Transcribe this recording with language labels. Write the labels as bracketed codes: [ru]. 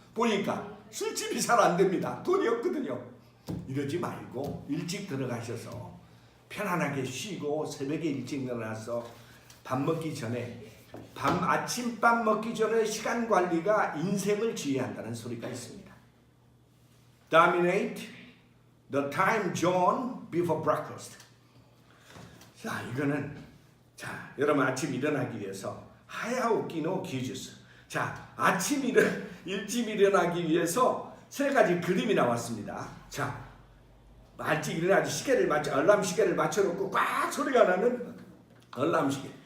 [ko] 보니까 술집이 잘 안 됩니다. 돈이 없거든요. 이러지 말고 일찍 들어가셔서 편안하게 쉬고 새벽에 일찍 일어나서 밥 먹기 전에 아침밥 먹기 전에 시간 관리가 인생을 지휘한다는 소리가 있습니다. [en] Dominate the time zone before breakfast. [ko] 자, 이거는 여러분 아침 일어나기 위해서 [ja] 하야오키노 기주스. [ko] 자, 일찍 일어나기 위해서 3가지 그림이 나왔습니다. 자, 일찍 일어나지 알람 시계를 맞춰놓고 꽉 소리가 나는 알람 시계.